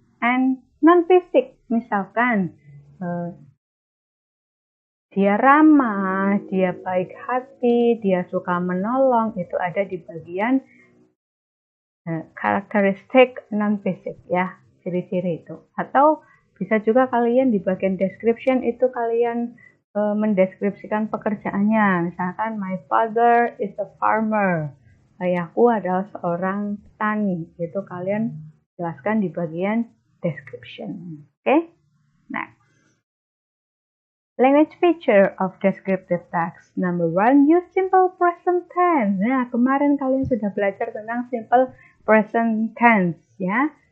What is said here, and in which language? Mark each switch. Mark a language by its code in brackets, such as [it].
[id] And non-fisik, misalkan dia ramah, dia baik hati, dia suka menolong, itu ada di bagian karakteristik non-fisik ya, ciri-ciri itu. Atau bisa juga kalian di bagian description itu kalian mendeskripsikan pekerjaannya. Misalkan [en] my father is a farmer. [id] Ayahku adalah seorang petani. Itu kalian jelaskan di bagian description. Oke? Next. [en] Language feature of descriptive text. Number 1, use simple present tense. [id] Nah, kemarin kalian sudah belajar tentang simple present tense ya.